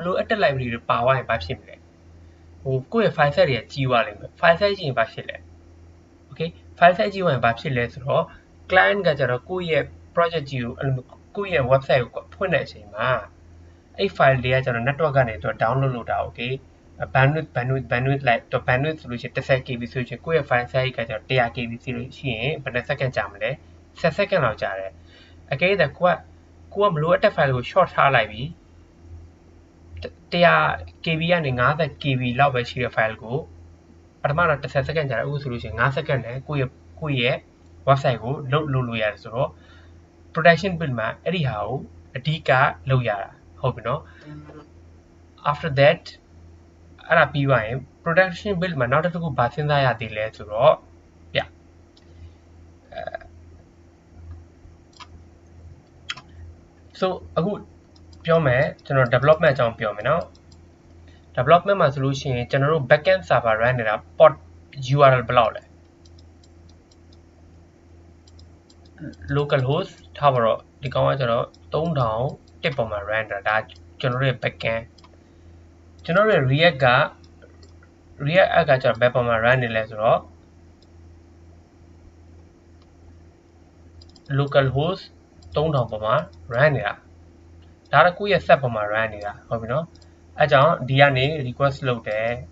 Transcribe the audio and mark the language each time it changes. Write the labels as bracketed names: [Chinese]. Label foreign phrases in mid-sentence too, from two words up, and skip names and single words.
[Burmese] လိုအပ်တဲ့ library တွေပါသွားရင်ဘာဖြစ်မလဲကိုယ့်ရဲ့ [English] file size [Burmese] တွေကကြီးသွားလိမ့်မယ် file size ကြီးရင်ဘာဖြစ်လဲ [English] okay file size [Burmese] ကြီးရင်ဘာဖြစ်လဲဆိုတော့ client ကကျတော့ကိုယ့်ရဲ့ project ကြီးကိုအဲ့လိုကိုယ့်ရဲ့ website ကိုဖွင့်တဲ့အချိန်မှာအဲ့ file တွေကကျတော့ network ကနေတော့ download လုပ်တာ [English] okay bandwidth [Burmese] လိုက်တော့ bandwidth ဆိုလို့ရှိရင် 10kb ဆိုလို့ရှိရင်ကိုယ့်ရဲ့ [English] file size [Burmese] ကကျတော့ 100kb ဆိုလို့ရှိရင်ဘယ်နှစ် second ကြာမလဲ10 second လောက်ကြာတယ်အကယ်၍ကိုကမလိုအပ်တဲ့ file ကို short ထားလိုက်ပြီ 100kb ကနေ 50kb လောက်ပဲရှိတဲ့ file ကိုပထမတော့10 second ကြာတယ်အခုဆိုလို့ရှိရင်5 second နဲ့ကိုယ့်ရဲ့ website ကို load လုပ်လို့ရတယ်ဆိုတော့ [English] production build [Burmese] မှာအဲ့ဒီဟာကိုအဓိကလုပ်ရတာဟုတ်ပြီနော် [English] after that [Burmese] အဲ့ဒါပြီးသွားရင် [English] production build [Burmese] မှာနောက်တစ်ခုဘာစဉ်းစားရသေးလဲဆိုတော့ပြ so အခုပြောမယ်ကျွန်တော် development အကြောင်းပြောမယ်နော် development မှာဆိုလို့ရှိရင်ကျွန်တော်တို့ [English] backend server run [Burmese] နေတာ [English] port URL [Burmese] ဘယ်လောက်လဲ localhost ထားပါတော့ဒီကောင်ကကျွန်တော်3000တစ်ပေါ်မှာ run တာဒါကျွန်တော်တို့ရဲ့ backend ကျွန်တော်တို့ရဲ့ react ကကျွန်တော်ဘယ်ပေါ်မှာ run နေလဲဆိုတော့ localhost 3000ပေါ်မှာ run နေတာဒါကကိုယ့်ရဲ့ set ပေါ်မှာ run နေတာဟုတ်ပြီနော်အဲကြောင့်ဒီကနေ request လုပ်တယ်